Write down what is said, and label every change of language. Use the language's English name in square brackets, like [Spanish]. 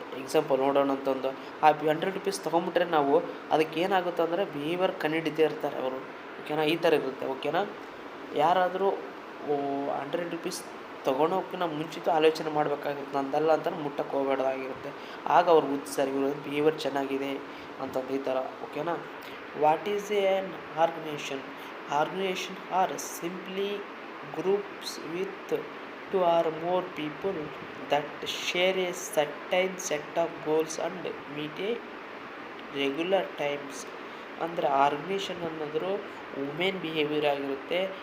[Kannada] Example ನೋಡೋಣ ಅಂತಂದು ಆ 100 ರೂಪೀಸ್ ತೊಗೊಂಬಿಟ್ರೆ ನಾವು ಅದಕ್ಕೆ ಏನಾಗುತ್ತೆ ಅಂದರೆ ಬಿಹೇವಿಯರ್ ಕಂಡುಹಿಡಿದೇ ಇರ್ತಾರೆ ಅವರು. ಓಕೆನಾ, ಈ ಥರ ಇರುತ್ತೆ. ಓಕೆನಾ, ಯಾರಾದರೂ 100 ರೂಪೀಸ್ ತೊಗೊಳೋಕ್ಕಿಂತ ಮುಂಚಿತ ಆಲೋಚನೆ ಮಾಡಬೇಕಾಗಿರುತ್ತೆ. ನಂದಲ್ಲ ಅಂತ ಮುಟ್ಟಕ್ಕೆ ಹೋಗಬಾರ್ದಾಗಿರುತ್ತೆ. ಆಗ ಅವ್ರಿಗೆ ಗುರ್ತಿಸ್ತಾರೆ ಇವರು ಬಿಹೇವಿಯರ್ ಚೆನ್ನಾಗಿದೆ ಅಂತಂದು ಈ ಥರ. ಓಕೆನಾ, [English] What is an organization? Organization are simply groups with two or more people that share a certain set of goals and meet a regular times. [Kannada] ಅಂದರೆ ಆರ್ಗನೈಷನ್ ಅನ್ನೋದು ವುಮೆನ್ ಬಿಹೇವಿಯರ್ ಆಗಿರುತ್ತೆ.